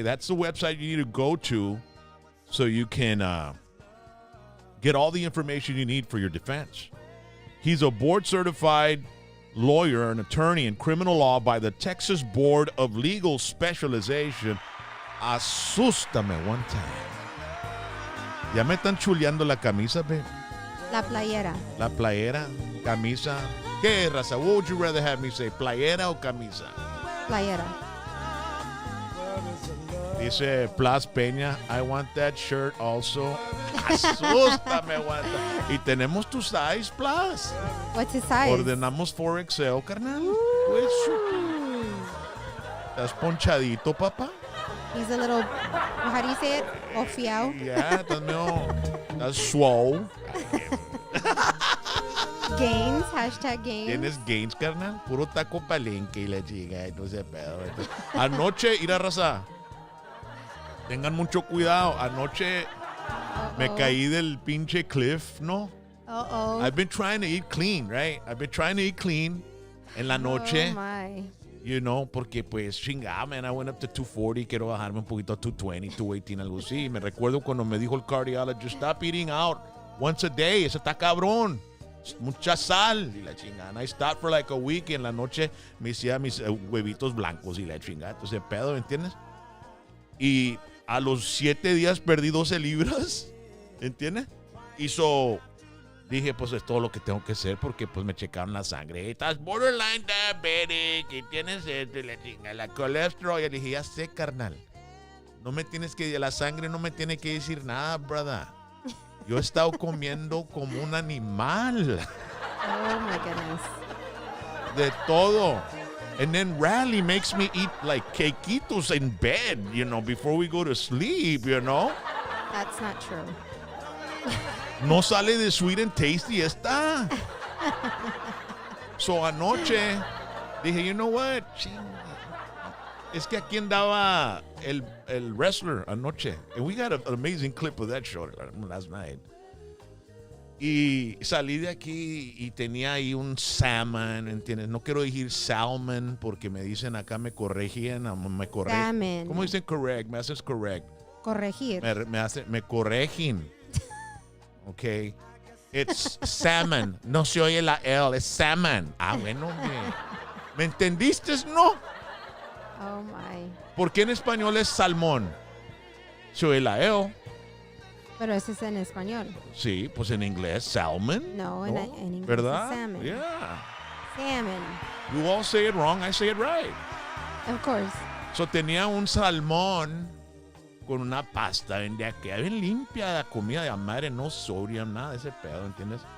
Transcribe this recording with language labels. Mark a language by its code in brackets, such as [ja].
[en] That's the website you need to go to so you can get all the information you need for your defense. He's a board-certified lawyer and attorney in criminal law by the Texas Board of Legal Specialization. [es] Asústame [en] one time. [es] Ya me están chuleando la camisa, babe. La playera. La playera, camisa. ¿Qué, raza? [en] What would you rather have me say, [es] playera o camisa? Playera. Dice [en] Plas Peña, I want that shirt also. [es] Asústame, aguanta. Y tenemos tu size, Plas. [en] What's his size? [es] Ordenamos 4XL, carnal. Pues, ¿estás ponchadito, papá? [en] He's a little, how do you say it? [es] Ofiao. [en] Yeah, [es] estás [en] swole. Gains, hashtag gains. [es] ¿Tienes gains, carnal? Puro taco palenque y la chica, no sé pedo. Anoche, ir a raza. Tengan mucho cuidado. Anoche me caí del pinche cliff, ¿no? Uh-oh. [en] I've been trying to eat clean, right? I've been trying to eat clean [es] en la noche. [en] Oh, my. You know, porque pues chingada, man, I went up to 240, quiero bajarme un poquito a 220, 218, algo así. [es] Me recuerdo cuando me dijo el cardiologist, [en] stop eating out once a day, [es] eso está cabrón. Mucha sal y la chingada. [en] And I stopped for like a week [es] y en la noche me hacía mis huevitos blancos y la chingada. Entonces, pedo, ¿me entiendes? Y a los 7 días perdí 12 libras, ¿entiendes? Y dije, pues es todo lo que tengo que hacer porque pues me checaron la sangre. Estás borderline diabetic y tienes esto y la chingada, la colesterol. Y le dije, ya sé, carnal. No me tienes que, la sangre no me tiene que decir nada, brother. Yo he estado comiendo como un animal. [en] Oh, my goodness. [es] De todo. [en] And then Rally makes me eat like quequitos in bed, you know, before we go to sleep, you know. That's not true. [es] No sale de [en] sweet and tasty [es] esta. [en] So [es] anoche dije, [en] you know what? [es] Es que aquí andaba el wrestler anoche. [en] And we got an amazing clip of that show last night. [es] Y salí de aquí y tenía ahí un salmon, ¿entiendes? No quiero decir salmon porque me dicen acá, me corregían, me corrigen. [en] Salmon. [es] ¿Cómo dicen correct? Me haces correct. Corregir. Me corrigen. [en] Ok. It's salmon. [es] No se oye la L, es salmon. Ah, bueno, ¿me entendiste? No. [en] Oh, my. [es] ¿Por qué en español es salmón? Se oye la L. Pero ese es en español. Sí, pues en inglés, salmon. No, en inglés ¿verdad? es salmon. [en] Yeah. Salmon. You all say it wrong, I say it right. Of course. [es] So tenía un salmón con una pasta bien limpia, la comida de madre, no sodium, nada de ese pedo, ¿entiendes?